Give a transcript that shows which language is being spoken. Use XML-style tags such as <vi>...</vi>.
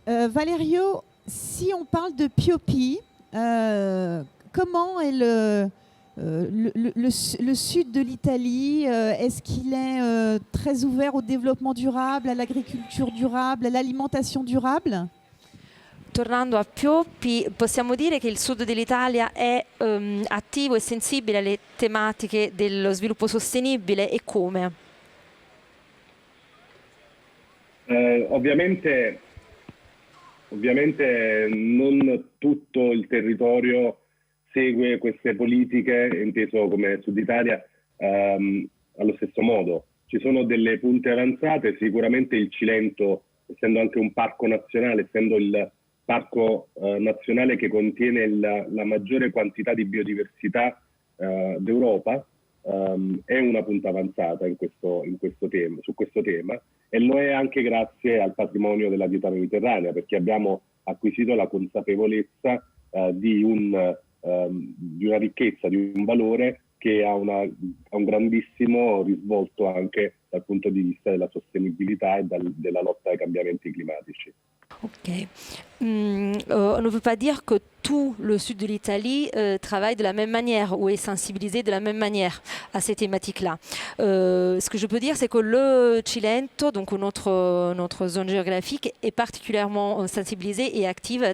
<fr>Valerio, si on parle de Piopi, comment est le sud de l'Italie? Est-ce qu'il est très ouvert au développement durable, à l'agriculture durable, à l'alimentation durable?</fr> <it>Tornando a Piopi, possiamo dire che il sud dell'Italia è attivo e sensibile alle tematiche dello sviluppo sostenibile e come? Ovviamente non tutto il territorio segue queste politiche, inteso come Sud Italia, allo stesso modo. Ci sono delle punte avanzate, sicuramente il Cilento, essendo anche un parco nazionale, essendo il parco nazionale che contiene la maggiore quantità di biodiversità d'Europa, è una punta avanzata su questo tema, e lo è anche grazie al patrimonio della dieta mediterranea, perché abbiamo acquisito la consapevolezza di una ricchezza, di un valore che ha un grandissimo risvolto anche dal punto di vista della sostenibilità e della lotta ai cambiamenti climatici. Ok.</it> <fr>On ne peut pas dire que tout le sud de l'Italie travaille de la même manière ou est sensibilisé de la même manière à ces thématiques-là. Ce que je peux dire, c'est que le Cilento, donc notre zone géographique, est particulièrement sensibilisée et active.</fr>